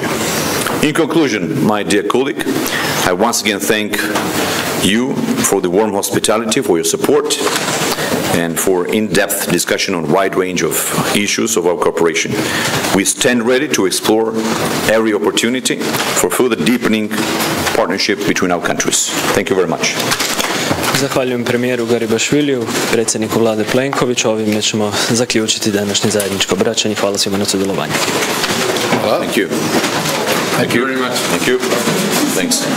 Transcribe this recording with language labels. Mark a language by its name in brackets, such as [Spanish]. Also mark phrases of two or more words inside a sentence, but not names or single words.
[English] In conclusion, my dear colleague, I once again thank you for the warm hospitality, for your support, and for in-depth discussion on a wide range of issues of our cooperation. We stand ready to explore every opportunity for further deepening partnership between our countries. Thank you very much. [Croatian] Zahvaljujem premijeru Garibašviliju, predsjedniku vlade Plenkoviću. Ovime ćemo zaključiti današnje zajedničko obraćanje. Hvala svima na sudjelovanju. Hvala. [English] Thank you. Thank you very much. Thank you. Thanks.